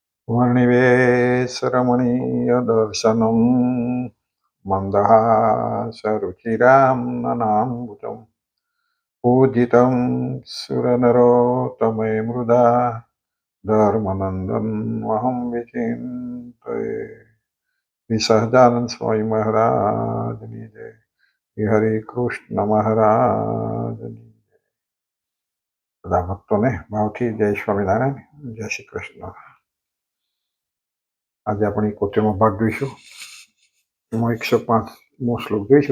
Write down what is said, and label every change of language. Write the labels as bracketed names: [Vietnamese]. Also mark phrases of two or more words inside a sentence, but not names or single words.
[Sanskrit] वर्णिवेशरमणीयदर्शनं मन्दहासरुचिरां ननाम्बुजं पूजितं सुरनरोत्तमे मृदा धर्मनन्दनमहं विचिन्तये। [Gujarati] श्री सहजानंद स्वामी महाराजની જય। શ્રી હરે કૃષ્ણ મહારાજની બધા ભક્તોને ભાવથી જય સ્વામિનારાયણ, જય શ્રી કૃષ્ણ। આજે આપણે 71મો ભાગ જોઈશું। એમાં 105મો શ્લોક જોઈશું।